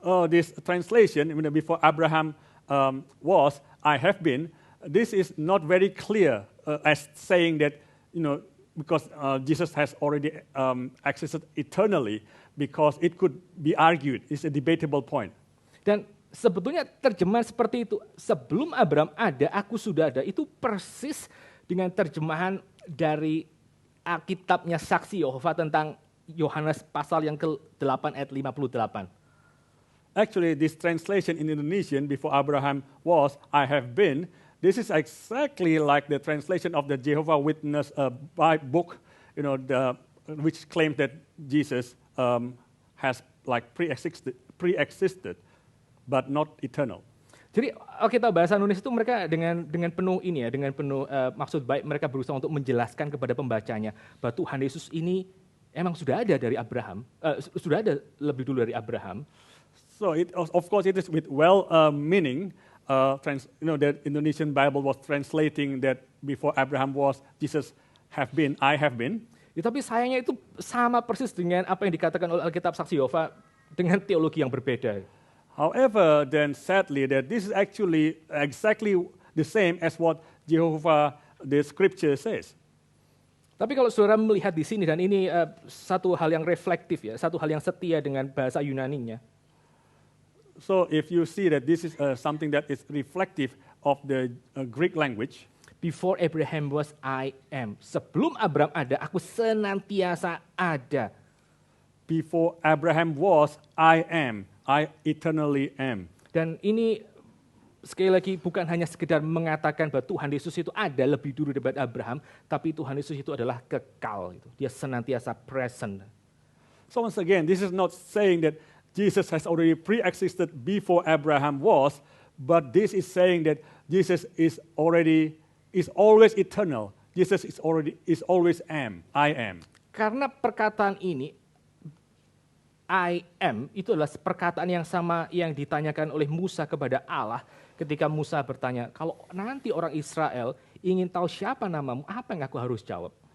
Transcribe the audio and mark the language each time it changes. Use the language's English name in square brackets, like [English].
[English] this translation, before Abraham was, I have been, this is not very clear as saying that, because Jesus has already existed eternally, because it could be argued. It's a debatable point. [Indonesian] Dan sebetulnya terjemahan seperti itu, sebelum Abraham ada, aku sudah ada, itu persis dengan terjemahan dari Alkitabnya Saksi Yehova tentang Yohanes pasal yang ke-8 ayat 58. [English] Actually, this translation in Indonesian, before Abraham was, I have been, this is exactly like the translation of the Jehovah Witness book, which claims that Jesus has like pre-existed, but not eternal. [Indonesian] Jadi kita bahasa Indonesia itu mereka dengan penuh ini ya, dengan penuh maksud baik mereka berusaha untuk menjelaskan kepada pembacanya bahwa Tuhan Yesus ini emang sudah ada dari Abraham, sudah ada lebih dulu dari Abraham. [English] So of course it is with meaning. The Indonesian Bible was translating that before Abraham was, Jesus have been, I have been. [Indonesian] Ya, tapi sayangnya itu sama persis dengan apa yang dikatakan oleh Alkitab Saksi Yehova dengan teologi yang berbeda. [English] However, then sadly, that this is actually exactly the same as what Jehovah, the Scripture says. [Indonesian] Tapi kalau saudara melihat di sini, dan ini satu hal yang reflektif ya, satu hal yang setia dengan bahasa Yunaninya. [English] So if you see that this is something that is reflective of the Greek language. Before Abraham was, I am. [Indonesian] Sebelum Abraham ada, aku senantiasa ada. [English] Before Abraham was, I am. I eternally am. [Indonesian] Dan ini sekali lagi bukan hanya sekedar mengatakan bahwa Tuhan Yesus itu ada lebih dulu daripada Abraham, tapi Tuhan Yesus itu adalah kekal. Dia senantiasa present. [English] So once again, this is not saying that Jesus has already pre-existed before Abraham was, but this is saying that Jesus is always eternal. Jesus is always am. I am. [Indonesian] Karena perkataan ini, [English] I am, [Indonesian] itu adalah perkataan yang sama yang ditanyakan oleh Musa kepada Allah ketika Musa bertanya, kalau nanti orang Israel ingin tahu siapa namamu, apa yang aku harus jawab?